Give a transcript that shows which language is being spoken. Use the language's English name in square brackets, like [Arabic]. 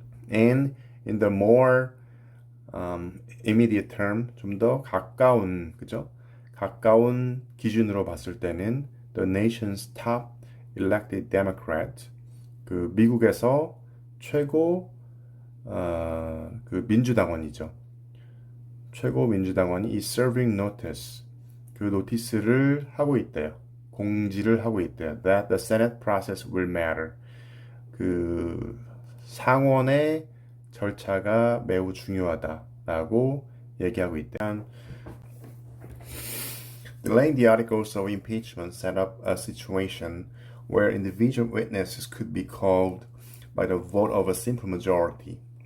[English] And in the more immediate term, [Korean] 좀 더 가까운 그죠? 가까운 기준으로 봤을 때는 [English] the nation's top elected Democrat, [Korean] 그 미국에서 최고 그 민주당원이죠. 최고 민주당원이 이 [English] serving notice, [Korean] 그 노티스를 하고 있대요. 공지를 하고 있대요. [English] That the Senate process will matter. [Korean] 그 상원의 절차가 매우 중요하다라고 얘기하고 있대요. [English] Delaying the articles of impeachment set up a situation where individual witnesses could be called by the vote of a simple majority.